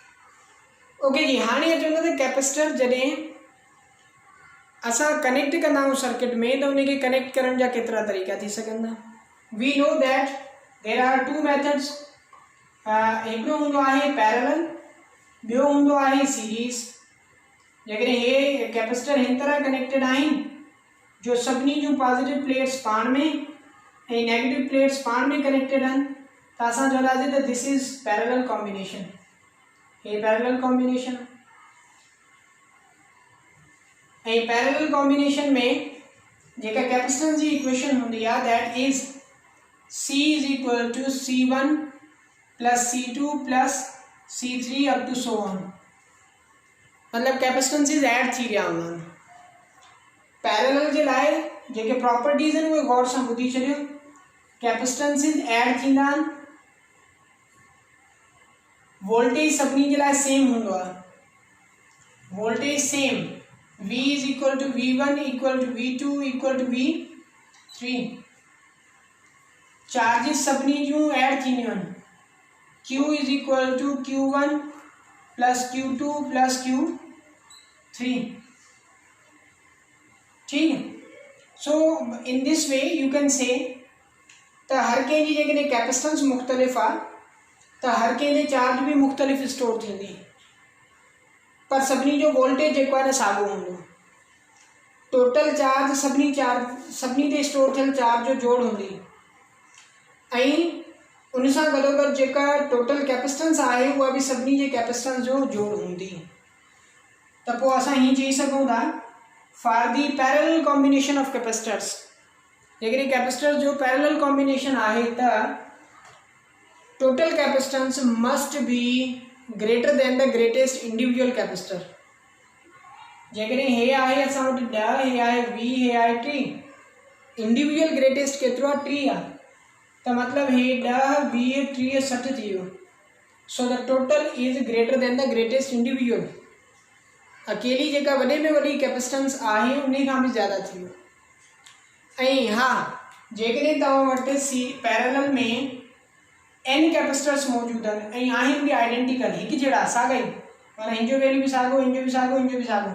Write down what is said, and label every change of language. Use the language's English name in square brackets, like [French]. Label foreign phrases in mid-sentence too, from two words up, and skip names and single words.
[Sindhi] ओके जी। हाणे अचूं था त कैपेसिटर जॾहिं असां कनेक्ट कंदा आहियूं सर्किट में त उनखे कनेक्ट करण जा केतिरा तरीक़ा थी सघंदा। [English] We know that there are two methods, [Sindhi] हिकिड़ो हूंदो आहे पैरेलल, ॿियो हूंदो आहे सीरीज़। जेकॾहिं हे कैपेसिटर हिन तरह कनेक्टेड आहिनि जो सभिनी जूं [English] positive plates [Sindhi] पाण में ऐं [English] negative plates [Sindhi] पाण में कनेक्टेड आहिनि त असां चवंदासीं त [English] this is parallel combination. [Sindhi] हे [English] parallel combination [Sindhi] ऐं [English] parallel combination [Sindhi] में जेका कैपेसिटेंस जी इक्वेशन हूंदी आहे [English] that is C is equal to C1 plus C2 plus C3 up to so on. [Sindhi] मतलब [English] capacitances add [Sindhi] थी विया हूंदा आहिनि। पैरेलल जे लाइ जेके प्रॉपर्टीज़ आहिनि उहे गौर सां ॿुधी छॾियो। [English] capacitances add [Sindhi] थींदा आहिनि, वोल्टेज सभिनी जे लाइ सेम हूंदो आहे, [English] voltage same, V is equal to V1 equal to V2 equal to V3. [Sindhi] चार्जिस सभिनी जूं ऐड थींदियूं आहिनि, [English] Q is equal to Q1 plus Q2 plus Q3. [Hindi] ठीक है। [English] So in this way you can say [Sindhi] त हर कंहिं जी जेकॾहिं कैपेसिटेंस मुख़्तलिफ़ आहे त हर कंहिं जे चार्ज भी मुख़्तलिफ़ स्टोर थींदी, पर सभिनी जो वोल्टेज जेको आहे न साॻियो हूंदो। [English] total charge [Sindhi] सभिनी ते स्टोर थियल चार्ज जो जोड़ हूंदी ऐं उन सां गॾोगॾु जेका [English] total capacitance [Sindhi] आहे उहा भी सभिनी जे कैपेसिटेंस जो जोड़ हूंदी। त पोइ असां हीअं चई सघूं था [English] for the parallel combination of capacitors, [Sindhi] जेकॾहिं कैपेसिटर जो [English] parallel combination [Sindhi] आहे त [English] total capacitance must be greater than the greatest individual capacitor. [Sindhi] जेकॾहिं हे आहे असां वटि 10, हे आहे 20, हे आहे 30, [English] individual greatest [Sindhi] केतिरो आहे 30 आहे त मतिलबु हे 10, 20, 30, 60 थी वियो। [English] So the total is greater than the greatest individual. [Sindhi] अकेली जेका वॾे में वॾी कैपेसिटेंस आहे उन खां बि ज़्यादा थी वियो। ऐं हा, जेकॾहिं तव्हां वटि पैरेलल में n कैपेसिटर्स मौजूदु आहिनि ऐं आहिनि बि आइडेंटिकल, हिकु जहिड़ा साॻा ई, माना हिन जो वैल्यू बि साॻियो, हिन जो बि साॻियो, हिन जो बि साॻियो।